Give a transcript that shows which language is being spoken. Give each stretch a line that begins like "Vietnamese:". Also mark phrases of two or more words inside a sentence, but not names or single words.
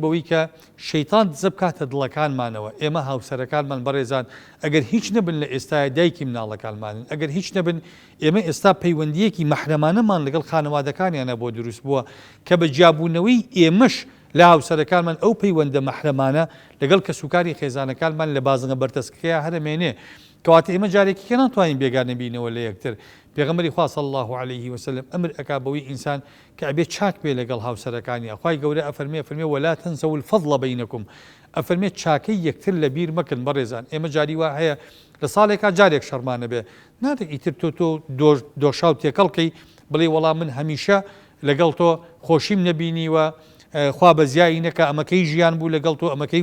Central Kurdish: بەوەی کە شەیتان دزە بکاتە دڵەکانمانەوە ئێمە هاوسەرەکانمان بەڕێزان ئەگەر هیچ نەبن لە ئێستای دایکی مناڵەکانمانن ئەگەر هیچ نەبن ئێمە ئێستا پەیوەندیەکی مەحرەمانەمان لەگەڵ خانەوادەکانیانە بۆ دروست بووە کە بە جیابوونەوەی ئێمەش لە هاوسەرەکانمان ئەو پەیوەندە مەحرەمانە لەگەڵ کەسوکاری خێزانەکانمان لە بازنە بەرتەسکەیە هەرمێنێ کەواتە ئێمە جارێکی کە ناتوانین بێگانە بینەوە لە یەکتر پێغەمبەری خوا
Arabic: صلی الله عليه وسلم
Central Kurdish: ئەمر ئەکا بەوەی ئینسان کە ئەبێ چاک بێ لەگەڵ هاوسەرەکانی خوای گەورە ئەفەرمێ
Arabic: ولا تنسوا الفضل بينكم
Central Kurdish: ئەفەرمێ چاکەی یەکتر لە بیر مەکن بەڕێزان ئێمە جاری وا هەیە لە ساڵێکا جارێک شەرمانە بێ ناتێک ئیتر تۆ دۆشاو تێکەڵکەی بڵێ وەڵام من هەمیشە لەگەڵ تۆ خۆشیم نەبینیوە خوا بەزیایی نەکە ئەمەکەی ژیان بوو لەگەڵ تۆ ئەمەکەی